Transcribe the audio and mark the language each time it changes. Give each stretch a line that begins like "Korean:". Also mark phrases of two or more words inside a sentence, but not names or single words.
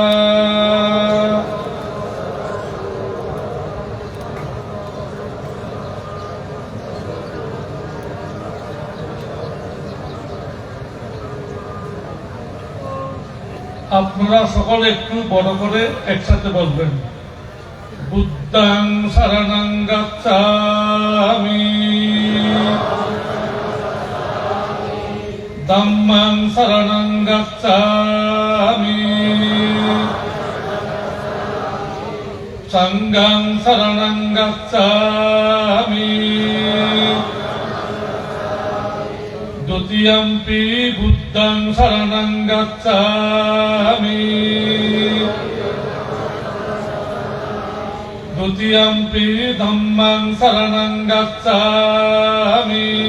Bangla: আপনারা সকলে একটু বড় করে একসাথে বলবেন।
Pali: বুদ্ধাং শরণং গচ্ছামি, ধম্মাং শরণং গচ্ছামি, সংঘং শরণং গচ্ছামি, দ্বিতীয়ম্পি বুদ্ধং শরণং গচ্ছামি, দ্বিতীয়ম্পি ধম্মং শরণং গচ্ছামি,